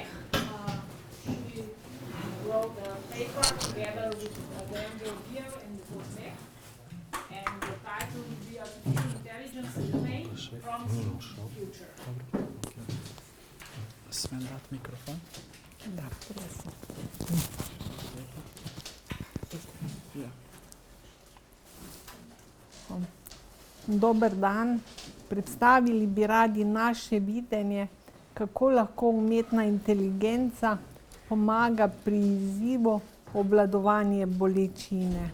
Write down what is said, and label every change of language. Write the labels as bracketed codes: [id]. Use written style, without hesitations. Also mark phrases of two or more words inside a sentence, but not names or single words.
[en] She wrote a paper together with Dan Georgiev and Nicole Meh. And the title will be Artificial Intelligence in the Main, Promising Future. [sl] Smem dati mikrofon? Da, prosim. Ja. Dober dan. Predstavili bi radi naše videnje, kako lahko umetna inteligenca pomaga pri izzivu obvladovanje bolečine.